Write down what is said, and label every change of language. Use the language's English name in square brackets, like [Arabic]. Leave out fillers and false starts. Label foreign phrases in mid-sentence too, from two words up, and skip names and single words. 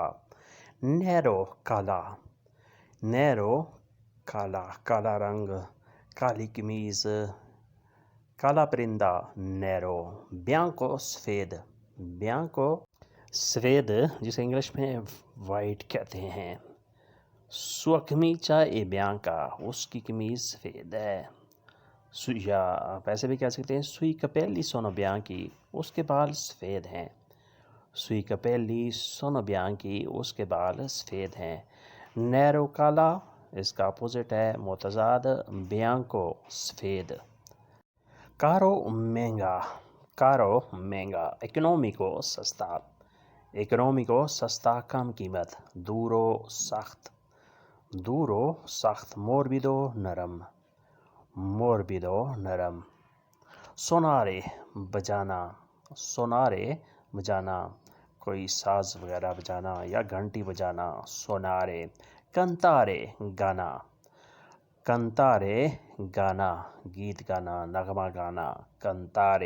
[Hindi] नैरो काला, नैरो काला, काला रंग, काली कमीज, काला परिंदा। नैरो। बियांको सफ़ेद, बियांको सफ़ेद जिसे इंग्लिश में वाइट कहते हैं। [Italian] sua camicia è bianca, [Hindi] उसकी कमीज सफ़ेद है। या आप ऐसे भी कह सकते हैं [Italian] sui capelli sono bianchi, [Hindi] उसके बाल सफ़ेद हैं। [Italian] sui capelli sono bianchi, [Hindi] उसके बाल सफ़ेद हैं। nero काला इसका अपोजिट है मुतज़ाद bianco सफ़ेद। caro महंगा, caro महंगा। economico सस्ता, economico सस्ता कम कीमत। duro सख्त, duro सख्त। morbido नरम, morbido नरम। सोनारे बजाना, सोनारे बजाना, कोई साज वगैरह बजाना या घंटी बजाना। सोनारे। कंतारे गाना, कंतारे गाना, गीत गाना, नगमा गाना। कंतारे।